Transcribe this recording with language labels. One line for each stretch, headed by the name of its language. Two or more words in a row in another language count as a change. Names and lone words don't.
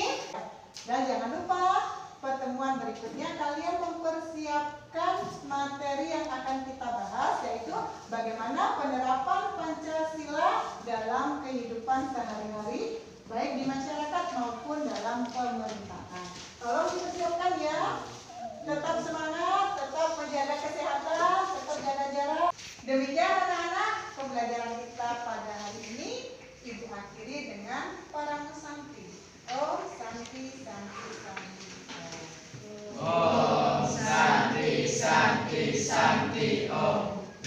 Indonesian: Dan jangan lupa pertemuan berikutnya kalian mempersiapkan materi yang akan kita bahas, yaitu bagaimana penerapan Pancasila dalam kehidupan sehari-hari, baik di masyarakat maupun dalam pemerintahan. Tolong dipersiapkan ya. Tetap semangat, tetap menjaga kesehatan, tetap jaga jarak. Demikian anak-anak pembelajaran kita pada hari ini. Ibu akhiri dengan para santi.
Sanskrit: Oh, santi, santi, santi. Om Santi Santi Santi Om.